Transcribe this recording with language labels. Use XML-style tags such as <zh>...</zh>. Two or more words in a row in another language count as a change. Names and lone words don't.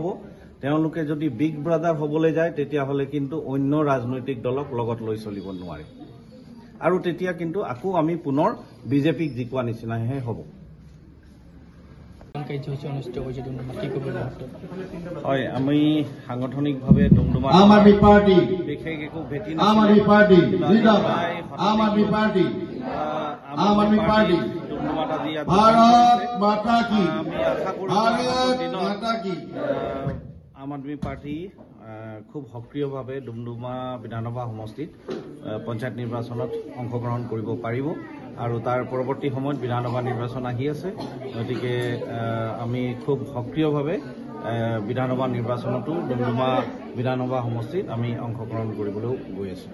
<as>তেওঁলোকে যদি বিগ ব্ৰাদাৰ হ'বলৈ যায় তেতিয়াহ'লে কিন্তু অন্য ৰাজনৈতিক দলক লগত লৈ চলিব নোৱাৰে আৰু তেতিয়া কিন্তু আকৌ আমি পুনৰ বিজেপিক জিকোৱা নিচিনাহে হ'ব। কাৰ্যসূচী অনুষ্ঠিত হৈছে ডুমডুমাত, কি ক'ব মুহূৰ্তত? হয়, আমি সাংগঠনিকভাৱে ডুমডুমাত</as> <hi>आम आदमी पार्टी,</hi> <as>বিশেষ একো ভেটি</as> <hi>आम आदमी पार्टी, जिंदाबाद, आम आदमी पार्टी, आम आदमी पार्टी,</hi> <as>ডুমডুমাত আজি ইয়াত</as> <hi>भारत माता की,</hi> <as>আমি আশা কৰোঁ</as> <hi>भारत माता की।</hi> <as>আম আদমি পাৰ্টি খুব সক্ৰিয়ভাৱে ডুমডুমা বিধানসভা সমষ্টিত পঞ্চায়ত নিৰ্বাচনত অংশগ্ৰহণ কৰিব পাৰিব আৰু তাৰ পৰৱৰ্তী সময়ত বিধানসভা নিৰ্বাচন আহি আছে। গতিকে আমি খুব সক্ৰিয়ভাৱে বিধানসভা নিৰ্বাচনতো ডুমডুমা বিধানসভা সমষ্টিত আমি অংশগ্ৰহণ কৰিবলৈও গৈ আছোঁ।</as>